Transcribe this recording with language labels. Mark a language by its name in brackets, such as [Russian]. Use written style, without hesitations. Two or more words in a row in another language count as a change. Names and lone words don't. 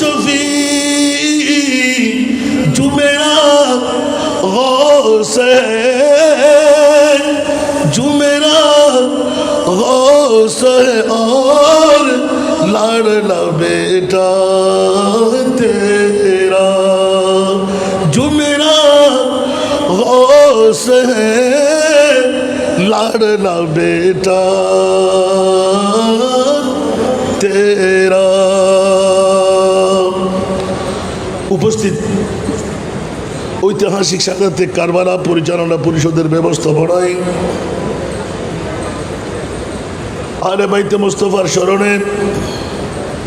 [Urdu] شفیع جو میرا غوث ہے جو میرا غوث ہے اور لاڈلا بیٹا تیرا جو میرا غوث ہے لاڈلا بیٹا تیرا [Bangla] উপস্থিত ঐতিহাসিক সাক্ষাতে কারবালা পরিচালনা পরিষদের ব্যবস্থাপনায় আহলে বাইতে মুস্তাফার স্মরণে